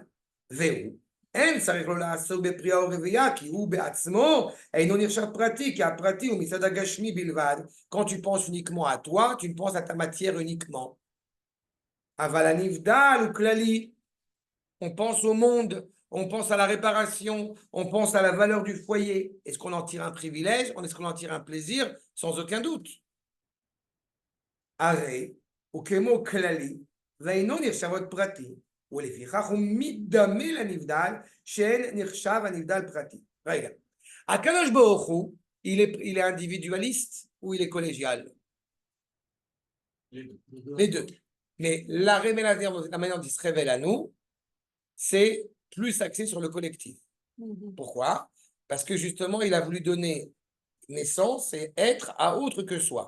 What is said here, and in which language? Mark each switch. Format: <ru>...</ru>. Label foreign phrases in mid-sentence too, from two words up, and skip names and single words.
<fr>Quand tu penses uniquement à toi, tu ne penses à ta matière uniquement. On pense au monde, on pense à la réparation, on pense à la valeur du foyer. Est-ce qu'on en tire un privilège? Est-ce qu'on en tire un plaisir? Sans aucun doute.</fr> <he>הרי הוא כמו כללי, ואינו נחשב עוד פרטי, ולפיכך הוא מדמה לנבדל, שאין נחשב הנבדל פרטי. רגע, הקדוש ברוך הוא,</he> <fr>il est individualiste ou il est collégial? Les deux. Mais la révélation, la manière dont il se révèle à nous, c'est plus axé sur le collectif. Pourquoi? Parce que justement, il a voulu donner naissance et être à autre que soi.</fr>